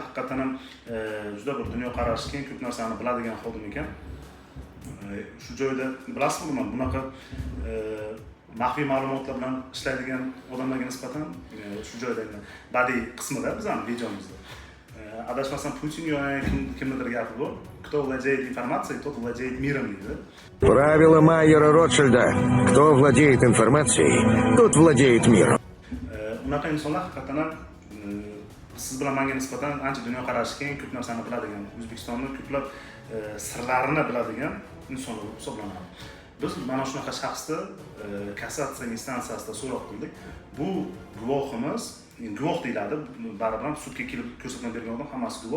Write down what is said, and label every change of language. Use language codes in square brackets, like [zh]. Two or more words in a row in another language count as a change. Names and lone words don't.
[uz] Haqiqatan ham juda bir dunyoqarashi keng, ko'p narsani biladigan xodim ekan. Shu joyda bilasizmi, bunaqa maxfiy ma'lumotlar bilan ishlaydigan odamlarga nisbatan shu joyda badiiy qismida bizning videomizda adashmasam Putin yoki kimnidir gapi bor. [ru] Кто владеет информацией, тот владеет миром, deydi. Правило Майера Ротшильда: кто владеет информацией, тот владеет миром. [uz] Unaqa insonlar haqiqatan ham siz bilan menga nisbatan ancha dunyoqarashi keng, ko'p narsani biladigan, O'zbekistonning ko'plab sirlarini biladigan insonlar bo'lib hisoblanadi. Biz mana shunaqa shaxsni kassatsiya instansiyasida so'roq qildik. Bu guvohimiz, guvoh deyiladi, baribir sudga kelib ko'rsatma bergan odam hammasi guvoh.